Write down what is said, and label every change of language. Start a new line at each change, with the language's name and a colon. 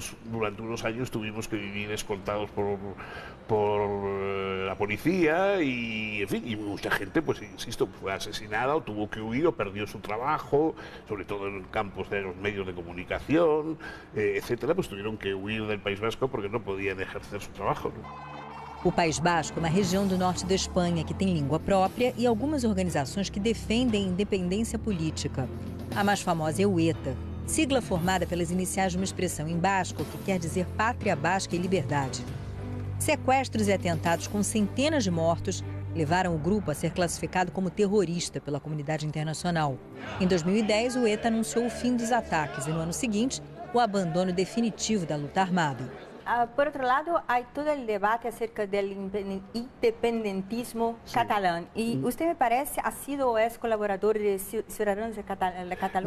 Spanish: durante unos años tuvimos que vivir escoltados por la policía y, en fin, y mucha gente, pues insisto, fue asesinada o tuvo que huir o perdió su trabajo, sobre todo en campos de los medios de comunicación, etcétera, pues tuvieron que huir del País Vasco porque no podían ejercer su trabajo, ¿no?
Portuguese: O País Basco é uma região do norte da Espanha que tem língua própria e algumas organizações que defendem a independência política. A mais famosa é o ETA, sigla formada pelas iniciais de uma expressão em basco que quer dizer pátria basca e liberdade. Sequestros e atentados com centenas de mortos levaram o grupo a ser classificado como terrorista pela comunidade internacional. Em 2010, o ETA anunciou o fim dos ataques e, no ano seguinte, o abandono definitivo da luta armada.
Spanish: por otro lado, hay todo el debate acerca del independentismo catalán. Y usted, me parece, ha sido o es colaborador de Ciudadanos de Cataluña.